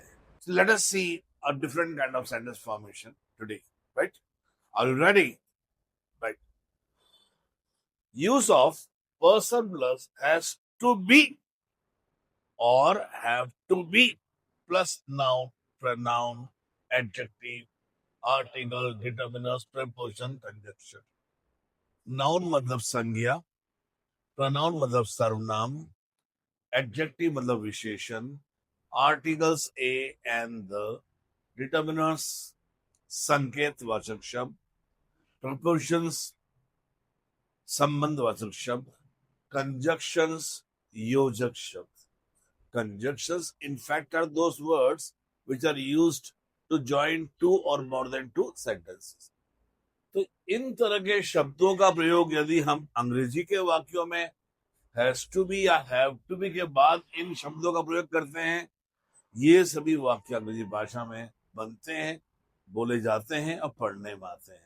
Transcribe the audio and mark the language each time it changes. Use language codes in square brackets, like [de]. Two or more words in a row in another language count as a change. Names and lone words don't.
[en] Let us see a different kind of sentence formation today. Right? Are you ready? Right. Use of person plus has to be और have to be plus noun, pronoun, adjective, article, determiners, preposition, conjunction. [hi] नाउन मतलब संज्ञा, pronoun मतलब सर्वनाम, adjective मतलब विशेषण, [en] articles a and the, determiners [hi] संकेतवाचक शब्द, [en] prepositions [hi] संबंधवाचक शब्द, [en] conjunctions [hi] योजक शब्द. [en] Conjunctions in fact are those words which are used to join two or more than two sentences. [hi] तो इन तरह के शब्दों का प्रयोग यदि हम अंग्रेजी के वाक्यों में [en] has to be [hi] या [en] have to be [hi] के बाद इन शब्दों का प्रयोग करते हैं, ये सभी वाक्य अंग्रेजी भाषा में बनते हैं, बोले जाते हैं और पढ़ने में आते हैं.